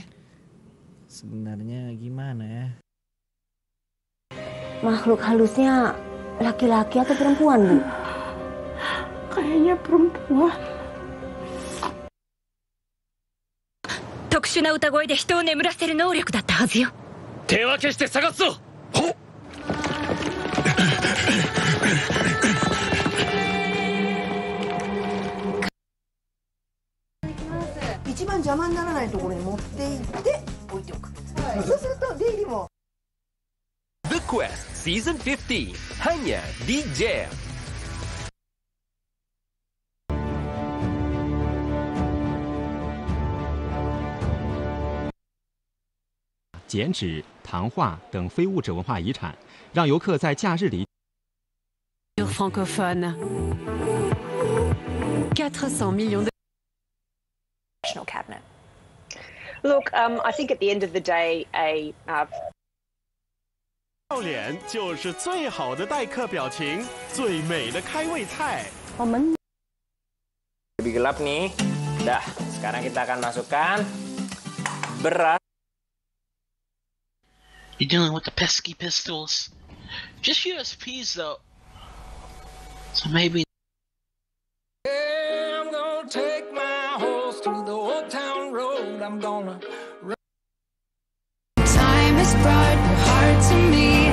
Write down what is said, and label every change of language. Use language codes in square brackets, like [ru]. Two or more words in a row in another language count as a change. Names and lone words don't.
[id] Sebenarnya gimana ya? Makhluk halusnya laki-laki atau perempuan, Bu? Kayaknya perempuan. [ja] 特殊な歌声で人を眠らせる能力だったはずよ。手分けして探すぞ。ほっ。一番邪魔にならないところに持っていって置いておく。そうすると出入りも。 [id] The Quest Season 50 hanya di Jam. [zh] 剪纸、糖画等非物质文化遗产，让游客在假日里。 [fr] francophone. 400 millions de cabinet. [en] Look, I think at the end of the day, [zh] 笑脸就是最好的待客表情，最美的开胃菜。 [id] Lebih gelap nih. Dah, sekarang kita akan masukkan beras. [en] You're dealing with the pesky pistols. Just USPs though. So maybe. Yeah, I'm gonna take my horse to the old town road. I'm gonna. Time has brought your heart to me.